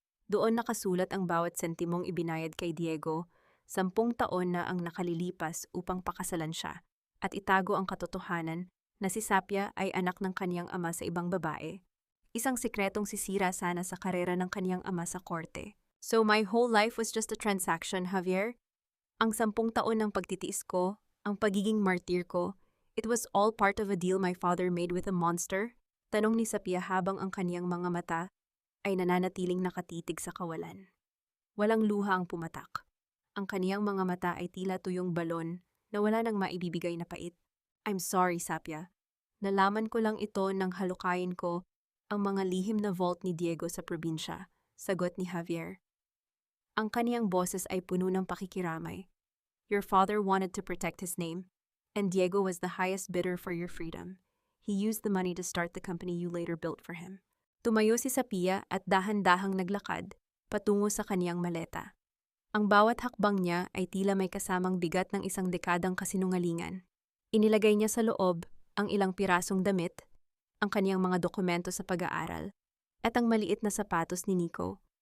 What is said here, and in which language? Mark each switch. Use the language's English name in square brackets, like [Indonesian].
[Filipino] Doon nakasulat ang bawat sentimong ibinayad kay Diego, 10 taon na ang nakalilipas upang pakasalan siya, at itago ang katotohanan na si Sapya ay anak ng kaniyang ama sa ibang babae. Isang sikretong sisira sana sa karera ng kaniyang ama sa korte. [English] So my whole life was just a transaction, Javier? [Filipino] Ang 10 taon ng pagtitiis ko, ang pagiging martir ko, [English] it was all part of a deal my father made with a monster? [Filipino] Tanong ni Sapya habang ang kaniyang mga mata ay nananatiling nakatitig sa kawalan. Walang luha ang pumatak. Ang kaniyang mga mata ay tila tuyong balon na wala nang maibibigay na pait. [English] I'm sorry, [Filipino] Sapya. Nalaman ko lang ito nang halukayin ko ang mga lihim na vault ni Diego sa probinsya, sagot ni Javier. Ang kaniyang boses ay puno ng pakikiramay. [English] Your father wanted to protect his name, and Diego was the highest bidder for your freedom. He used the money to start the company you later built for him. [Filipino] Tumayo si Sapya at dahan-dahang naglakad patungo sa kaniyang maleta. Ang bawat hakbang niya ay tila may kasamang bigat ng isang dekadang kasinungalingan. Inilagay niya sa loob ang ilang pirasong damit, ang kaniyang mga dokumento sa pag-aaral, at ang maliit na sapatos ni Nico.